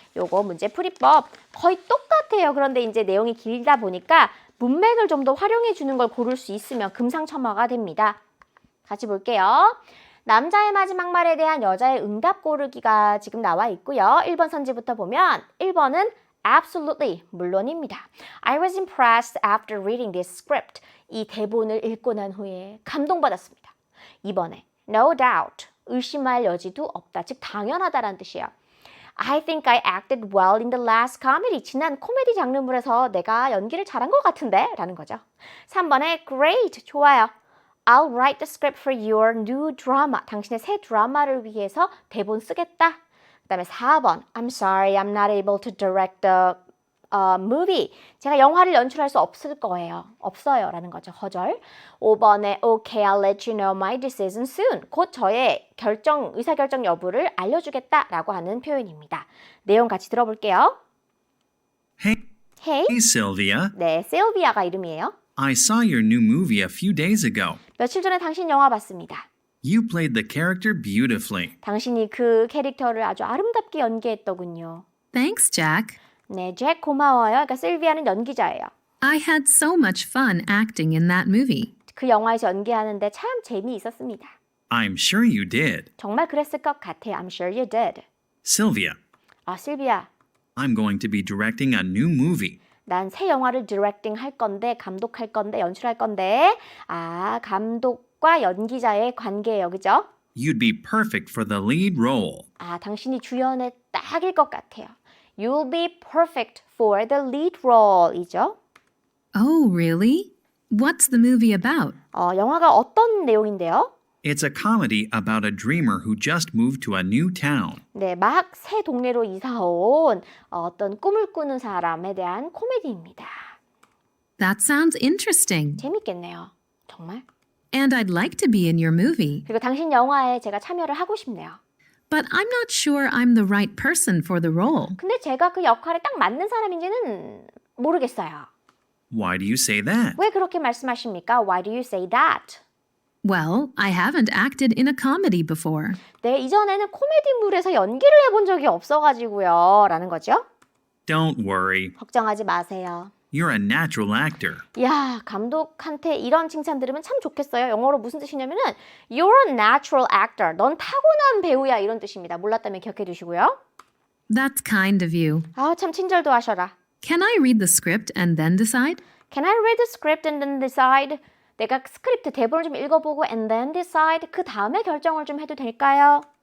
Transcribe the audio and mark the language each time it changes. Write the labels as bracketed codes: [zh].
[ko] 요거 문제풀이법 거의 똑같아요. 그런데 이제 내용이 길다 보니까 문맥을 좀 더 활용해 주는 걸 고를 수 있으면 금상첨화가 됩니다. 같이 볼게요. 남자의 마지막 말에 대한 여자의 응답 고르기가 지금 나와 있고요. 1번 선지부터 보면 1번은 [en] absolutely, [ko] 물론입니다. [en] I was impressed after reading this script. [ko] 이 대본을 읽고 난 후에 감동받았습니다. 2번에 [en] no doubt, [ko] 의심할 여지도 없다. 즉 당연하다라는 뜻이에요. [en] I think I acted well in the last comedy. [ko] 지난 코미디 장르물에서 내가 연기를 잘한 것 같은데? 라는 거죠. 3번에 great, 좋아요. [en] I'll write the script for your new drama. [ko] 당신의 새 드라마를 위해서 대본 쓰겠다. 그 다음에 4번. [en] I'm sorry, I'm not able to direct the movie. [ko] 제가 영화를 연출할 수 없을 거예요. 없어요. 라는 거죠. 허절. [en] 5번에 Okay, I'll let you know my decision soon. [ko] 곧 저의 의사결정 여부를 알려주겠다. 라고 하는 표현입니다. 내용 같이 들어볼게요. [en] Hey. Sylvia. [ko] 네, 실비아가 이름이에요. [en] I saw your new movie a few days ago. [ko] 며칠 전에 당신 영화 봤습니다. [en] You played the character beautifully. [ko] 당신이 그 캐릭터를 아주 아름답게 연기했더군요. [en] Thanks, Jack. [ko] 네, 잭 고마워요. 그러니까 실비아는 연기자예요. [en] I had so much fun acting in that movie. [ko] 그 영화에서 연기하는데 참 재미있었습니다. [en] I'm sure you did. [ko] 정말 그랬을 것 같아요. [en] I'm sure you did. Sylvia, [ko] 실비아, [en] I'm going to be directing a new movie. [ko] 난 새 영화를 디렉팅 할 건데, 감독할 건데, 연출할 건데. 감독과 연기자의 관계예요. 그죠? [en] You'd be perfect for the lead role. [ko] 당신이 주연에 딱일 것 같아요. [en] You'll be perfect for the lead role 이죠. Oh, really? What's the movie about? [ko] 영화가 어떤 내용인데요? [en] It's a comedy about a dreamer who just moved to a new town. [ko] 네, 막 새 동네로 이사 온 어떤 꿈을 꾸는 사람에 대한 코미디입니다. [en] That sounds interesting. [ko] 재밌겠네요. 정말. [en] And I'd like to be in your movie. [ko] 그리고 당신 영화에 제가 참여를 하고 싶네요. [en] But I'm not sure I'm the right person for the role. [ko] 근데 제가 그 역할에 딱 맞는 사람인지는 모르겠어요. [en] Why do you say that? [ko] 왜 그렇게 말씀하십니까? [en] Why do you say that? Well, I haven't acted in a comedy before. [ko] 네, 이전에는 코미디물에서 연기를 해본 적이 없어가지고요. 라는 거죠. [en] Don't worry. [ko] 걱정하지 마세요. [en] You're a natural actor. [ko] 야, 감독한테 이런 칭찬 들으면 참 좋겠어요. 영어로 무슨 뜻이냐면은 [en] You're a natural actor. [ko] 넌 타고난 배우야 이런 뜻입니다. 몰랐다면 기억해 두시고요. [en] That's kind of you. [ko] 아, 참 친절도 하셔라. [en] Can I read the script and then decide? Can I read the script and then decide? [ko] 내가 스크립트 대본을 좀 읽어보고 [en] and then decide [ko] 그 다음에 결정을 좀 해도 될까요?